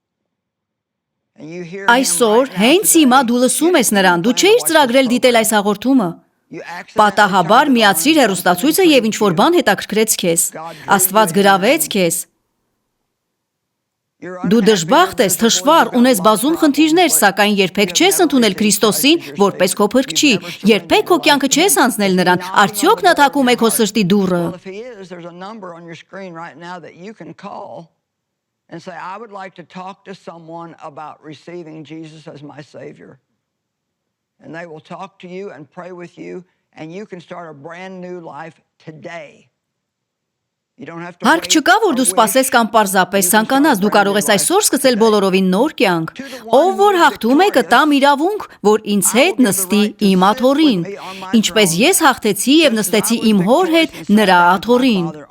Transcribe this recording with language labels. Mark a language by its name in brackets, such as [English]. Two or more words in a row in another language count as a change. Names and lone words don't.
[Armenian] Այսօր հենց հիմա դու լսում ես նրան, դու չէիր ծրագրել դիտել այս հաղորդումը։ Պատահաբար միացրիր հեռուստացույցը եւ ինչ-որ բան հետաքրքրեց քեզ։ Աստված գրավեց քեզ։ Դու դժբախտ ես, թշվառ, ունես բազում խնդիրներ, սակայն երբեք չես ընդունել Քրիստոսին որպես քո փրկչի, երբեք քո կյանքը չես հանձնել նրան, արդյոք նա թակում է քո սրտի դուռը։ [English] And they will talk to you and pray with you, and you can start a brand new life today. [Armenian] Հարկ չկա, որ դու սպասես կամ պարզապես ցանկանաս, դու կարող ես այսօր սկսել բոլորովին նոր կյանք։ Ով որ հաղթում է կտամ իրավունք, որ ինձ հետ նստի իմ աթոռին, ինչպես ես հաղթեցի եւ նստեցի իմ հոր հետ նրա աթոռին։